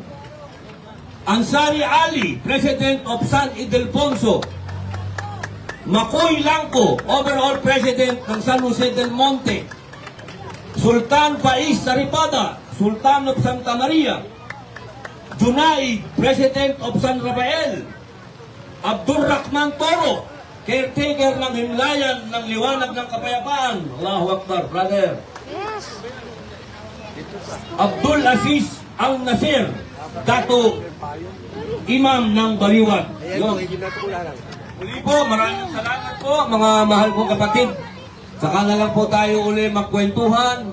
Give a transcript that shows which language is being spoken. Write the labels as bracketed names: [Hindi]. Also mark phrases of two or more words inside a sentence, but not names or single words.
[English] Ansari Ali, President of San Ildefonso. [Filipino] Makoy Langko, [English] Overall President [Filipino] ng San Jose del Monte. [English] Sultan Faiz Saripada, Sultan of Santa Maria. Junaid, President of San Rafael. [Filipino] Abdul Rahman Toro, caretaker ng Himlayan ng Liwanag ng Kapayapaan. [Arabic] Allahu Akbar, [English] brother. Yes. [Filipino] Abdul Aziz Al Nasir, Dato Imam ng Baliwag. Yun. Muli po, maraming salamat po mga mahal kong kapatid. Saka na lang po tayo uli magkwentuhan.